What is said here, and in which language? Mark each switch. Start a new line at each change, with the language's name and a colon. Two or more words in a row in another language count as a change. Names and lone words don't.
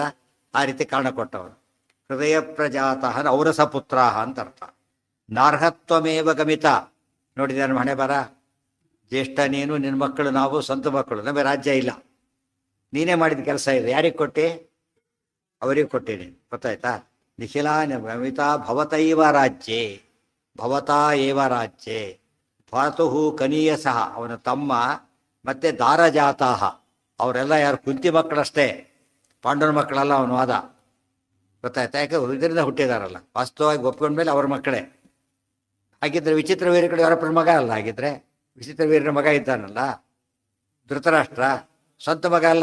Kannada: ಆ ರೀತಿ ಕಾರಣ ಕೊಟ್ಟವರು.
Sanskrit: ಹೃದಯ ಪ್ರಜಾತಃ ಔರಸ ಪುತ್ರ
Kannada: ಅಂತ ಅರ್ಥ.
Sanskrit: ನಾರ್ಹತ್ವಮೇವ ಗಮಿತ.
Kannada: ನೋಡಿದ್ದಾರೆ ಹಣೆ ಬರ. ಜ್ಯೇಷ್ಠ ನೀನು, ನಿನ್ನ ಮಕ್ಕಳು ನಾವು, ಸ್ವಂತ ಮಕ್ಕಳು. ನಮಗೆ ರಾಜ್ಯ ಇಲ್ಲ. ನೀನೇ ಮಾಡಿದ ಕೆಲಸ ಇದೆ. ಯಾರಿಗೆ ಕೊಟ್ಟು? ಅವರಿಗೆ ಕೊಟ್ಟೀನಿ. ಗೊತ್ತಾಯ್ತಾ?
Sanskrit: ನಿಖಿಲಾನ ಗಮಿತ ಭವತೈವ ರಾಜ್ಯೇ ಭವತಾ ಏವ ರಾಜ್ಯೇ ಭಾತುಹು ಕನೀಯ ಸಹ.
Kannada: ಅವನ ತಮ್ಮ ಮತ್ತೆ ದಾರಜಾತಾಹ. ಅವರೆಲ್ಲ ಯಾರು? ಕುಂತಿ ಮಕ್ಕಳಷ್ಟೇ, ಪಾಂಡವನ ಮಕ್ಕಳಲ್ಲ ಅವನು ವಾದ. ಗೊತ್ತಾಯ್ತಾ? ಯಾಕೆ? ಇದರಿಂದ ಹುಟ್ಟಿದಾರಲ್ಲ. ವಾಸ್ತವವಾಗಿ ಒಪ್ಕೊಂಡ್ಮೇಲೆ ಅವ್ರ ಮಕ್ಕಳೇ. ಹಾಗಿದ್ರೆ ವಿಚಿತ್ರ ವೀರ ಕಡೆ ಅವರಪ್ಪನ ಮಗ ಅಲ್ಲ. ಹಾಗಿದ್ರೆ ವಿಚಿತ್ರ ವೀರನ ಮಗ ಇದ್ದಾನಲ್ಲ ಧೃತರಾಷ್ಟ್ರ, ಸ್ವಂತ ಮಗ ಅಲ್ಲ.